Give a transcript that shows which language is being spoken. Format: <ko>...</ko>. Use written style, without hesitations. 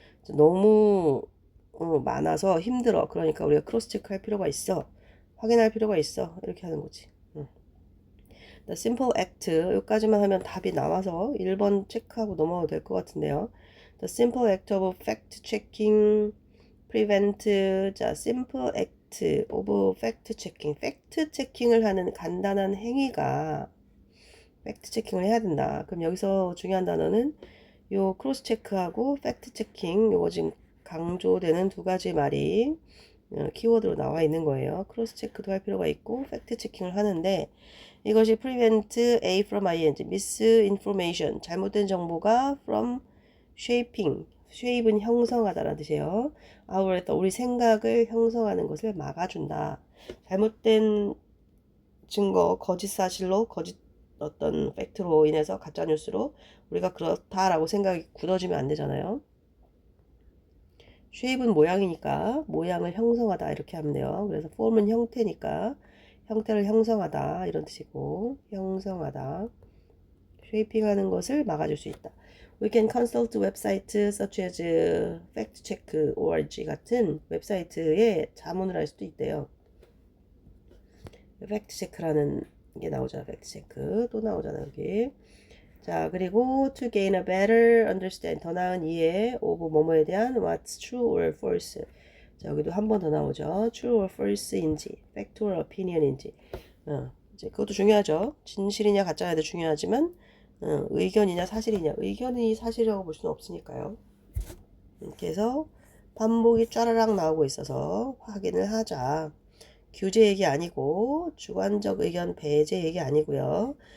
<ko>너무 많아서 힘들어. 그러니까 우리가 크로스 체크 할 필요가 있어. 확인할 필요가 있어. 이렇게 하는 거지.</ko> <en>The simple act</en> <ko>여기까지만 하면 답이 나와서 1번 체크하고 넘어가도 될 것 같은데요.</ko> <en>The simple act of fact checking prevent. 자, simple act of fact checking.</en> <ko>팩트 체킹을 하는 간단한 행위가 팩트 체킹을 해야 된다. 그럼 여기서 중요한 단어는 요 크로스 체크하고 팩트 체킹, 요거 지금 강조되는 두 가지 말이 키워드로 나와 있는 거예요. 크로스 체크도 할 필요가 있고 팩트 체킹을 하는데 이것이</ko> <en>prevent A from ing,</en> <ko>misinformation, 잘못된 정보가</ko> <en>from shaping,</en> <ko>shape은 형성하다라는 뜻이에요.</ko> <en>our thought,</en> <ko>우리 생각을 형성하는 것을 막아준다. 잘못된 증거, 거짓 사실로, 거짓 어떤 팩트로 인해서 가짜뉴스로 우리가 그렇다라고 생각이 굳어지면 안 되잖아요. shape은 모양이니까 모양을 형성하다 이렇게 하면 돼요. 그래서 form은 형태니까 형태를 형성하다 이런 뜻이고 형성하다 쉐이핑하는 것을 막아줄 수 있다.</ko> <en>We can consult website such as factcheck.org</en> <ko>같은 웹사이트에 자문을 할 수도 있대요. 팩트체크라는 게 나오잖아. 팩트체크 또 나오잖아 여기. 자, 그리고</ko> <en>to gain a better understand,</en> <ko>더 나은 이해 of 뭐뭐에 대한</ko> <en>what's true or false.</en> <ko>자, 여기도 한 번 더 나오죠.</ko> <en>true or false인지, fact or opinion인지.</en> <ko>이제 그것도 중요하죠. 진실이냐 가짜냐도 중요하지만 의견이냐 사실이냐. 의견이 사실이라고 볼 수는 없으니까요. 이렇게 해서 반복이 쫘라락 나오고 있어서 확인을 하자. 규제 얘기 아니고 주관적 의견 배제 얘기 아니고요.</ko>